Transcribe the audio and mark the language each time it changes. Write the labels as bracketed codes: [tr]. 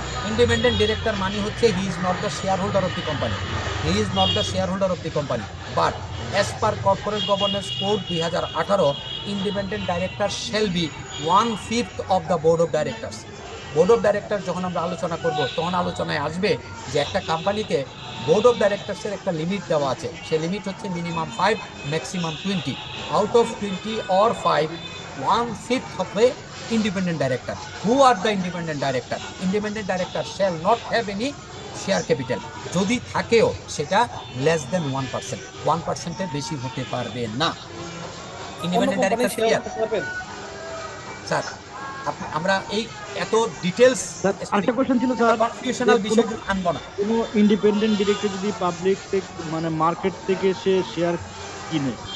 [en] independent director [bn] মানে হচ্ছে [en] He is not the share holder of the company, he is not the share holder of the company, but as per corporate governance code 2018 independent director shall be 1/5 of the board of directors. [bn] Board of director যখন আমরা আলোচনা করব তখন আলোচনায় আসবে যে একটা কোম্পানিকে বোর্ড অফ ডাইরেক্টরসের একটা লিমিট দেওয়া আছে। সেই লিমিট হচ্ছে [en] Minimum 5 maximum 20। Out of 20 or 5, [bn] 1/5 হবে independent director. [en] Who are the independent director? Independent director shall not have any share capital. [bn] যদি থাকেও সেটা [en] less than 1%, [bn] 1% এর বেশি হতে পারবে না। [en] Independent director clear sir? [bn] আমরা এই এত ডিটেইলস আরেকটা কোশ্চেন ছিল স্যার, কনফিউশনাল বিষয়গুলো আনবো না। কোনো ইন্ডিপেন্ডেন্ট ডিরেক্টর যদি পাবলিক মানে মার্কেট থেকে সে শেয়ার কিনে,